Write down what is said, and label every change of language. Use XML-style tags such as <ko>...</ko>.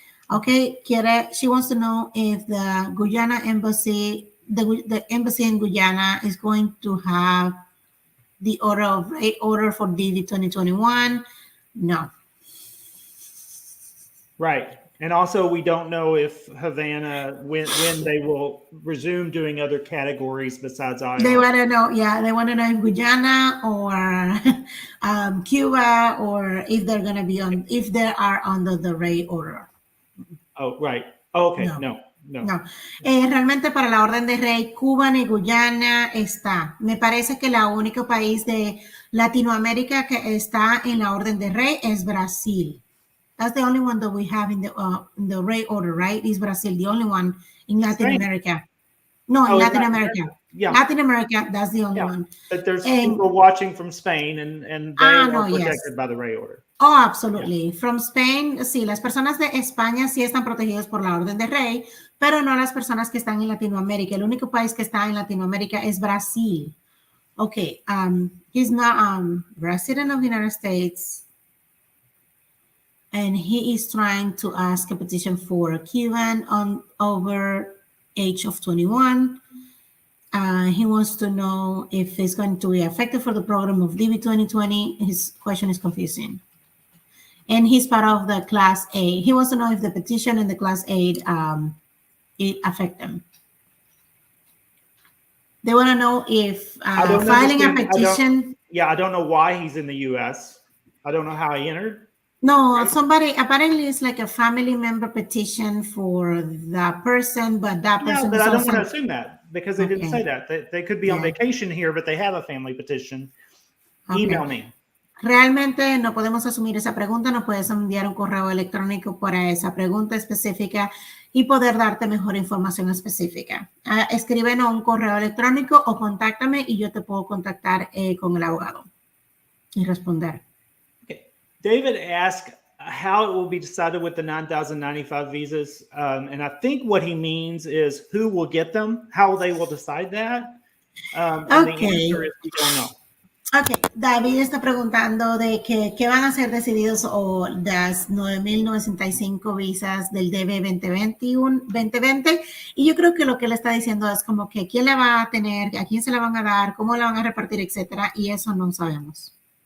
<en>Okay, she wants to know if the Guyana embassy, the embassy in Guyana is going to have the order for DV 2021. No. Right. And also we don't know if Havana, when they will resume doing other categories besides IR. They want to know, they want to know if Guyana or Cuba or if they're going to be if they are under the rate order. Oh, right. Oh, okay. No.</en> <es>Realmente para la orden de rey, Cuba ni Guyana está. Me parece que el único país de Latinoamérica que está en la orden de rey es Brasil.</es> <en>That's the only one that we have in the rate order, right? Is Brazil the only one in Latin America? No, in Latin America. Yeah. Latin America, that's the only one. But there's people watching from Spain and they are protected by the rate order. Oh, absolutely. Yeah. From Spain,</en> <es>sí, las personas de España sí están protegidas por la orden de rey, pero no las personas que están en Latinoamérica. El único país que está en Latinoamérica es Brasil.</es> <en>Okay, he's not resident of the United States. And he is trying to ask a petition for a Cuban over age of 21. He wants to know if it's going to be effective for the program of DV 2020. His question is confusing. And he's part of the Class A. He wants to know if the petition in the Class A it affect them. They want to know if filing a petition. I don't know why he's in the U.S. I don't know how he entered. No, somebody, apparently it's like a family member petition for that person, but that person but I don't want to assume that because they didn't say that. They could be on vacation here, but they have a family petition. Email me.</en> <es>Realmente no podemos asumir esa pregunta, nos puedes enviar un correo electrónico para esa pregunta específica y poder darte mejor información específica. Escríbenos un correo electrónico o contáctame y yo te puedo contactar con el abogado y responder.</es> <en>David asked how it will be decided with the 9,095 visas. And I think what he means is who will get them, how they will decide that. And the answer is we don't know.</en> <es>Ok, David está preguntando de qué van a ser decididos o las 9,095 visas del DB 2020 y yo creo que lo que él está diciendo es como que quién la va a tener, a quién se la van a dar, cómo la van a repartir, etcétera, y eso no sabemos.</es>